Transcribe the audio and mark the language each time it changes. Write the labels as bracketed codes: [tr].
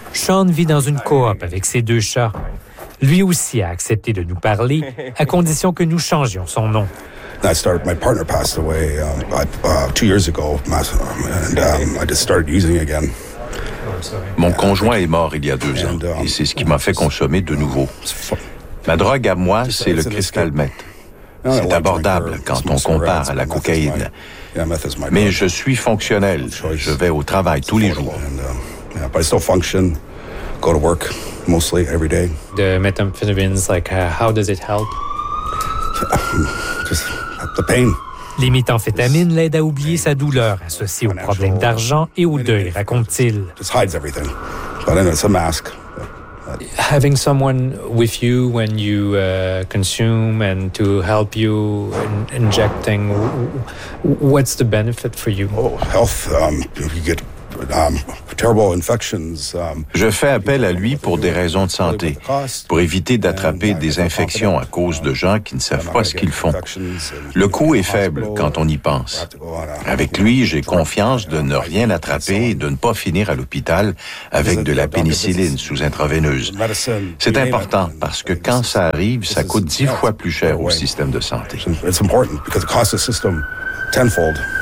[fr] Sean vit dans une coop avec ses deux chats. Lui aussi a accepté de nous parler, à condition que nous changions son nom. [en] My partner passed away 2 years ago, and I just started using again. [fr] Mon conjoint est mort il y a 2 ans, et c'est ce qui m'a fait consommer de nouveau. Ma drogue à moi, c'est le crystal meth. C'est abordable quand on compare à la cocaïne. Mais je suis fonctionnel. Je vais au travail tous les jours. [en] But I still function, go to work mostly every day. The methamphetamines, how does it help? Just the pain. [fr] Les méthamphétamines l'aident à oublier sa douleur associée aux problèmes d'argent et au deuil, raconte-t-il. [en] Just hides everything. But then it's a mask. Having someone with you when you consume and to help you in injecting, what's the benefit for you? Oh, health. You get terrible infections. [fr] Je fais appel à lui pour des raisons de santé, pour éviter d'attraper des infections à cause de gens qui ne savent pas ce qu'ils font. Le coût est faible quand on y pense. Avec lui, j'ai confiance de ne rien attraper et de ne pas finir à l'hôpital avec de la pénicilline sous intraveineuse. C'est important parce que quand ça arrive, ça coûte 10 fois plus cher au système de santé. [en] It's important because it costs the system tenfold.